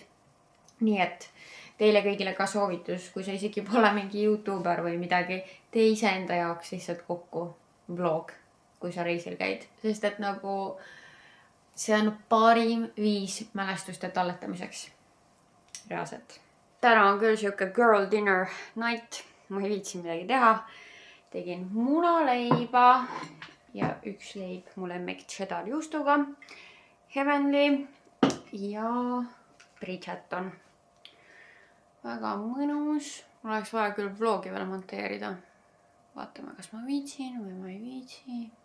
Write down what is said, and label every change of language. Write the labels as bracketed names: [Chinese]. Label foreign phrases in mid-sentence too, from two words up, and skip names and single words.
[Estonian] Nii et teile kõigile ka soovitus, kui sa isegi pole mingi YouTuber või midagi, tee ise enda jaoks lihtsalt kokku vlog, kui sa reisil käid. Sest et nagu see on parim viis mälestuste talletamiseks. Reaalselt. Täna on küll siuke [English] girl dinner night. [Estonian] Ma ei viitsi midagi teha. Tegin munaleiba ja üks leib mu lemmik cheddar juustuga. Heavenly ja Bridgerton. Väga mõnus. Mul oleks vaja küll vlogi veel monteerida. Vaatame, kas ma viitsin või ma ei viitsi.